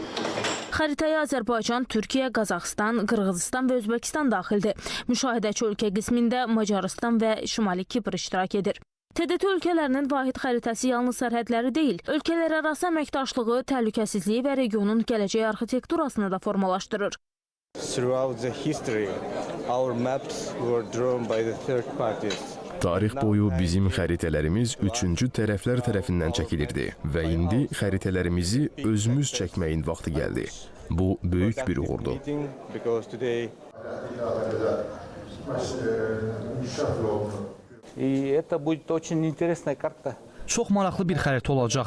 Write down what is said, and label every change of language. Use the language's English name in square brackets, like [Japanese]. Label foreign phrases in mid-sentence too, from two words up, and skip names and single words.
[Azerbaijani] Xəritəyə Azərbaycan, Türkiyə, Qazaxıstan, Qırğızıstan və Özbəkistan daxildir. Müşahidəçi ölkə qismində Macarıstan və Şimali Kipr iştirak edir. TDT ölkələrinin vahid xəritəsi yalnız sərhədləri deyil, ölkələrarası əməkdaşlığı, təhlükəsizliyi və regionun gələcək arxitekturasını da formalaşdırır. [English] Throughout the history, our maps were drawn by the third parties. [Azerbaijani] Tarix boyu bizim xəritələrimiz üçüncü tərəflər tərəfindən çəkilirdi və indi xəritələrimizi özümüz çəkməyin vaxtı gəldi. Bu böyük bir uğurdur. Çox maraqlı bir xəritə olacaq.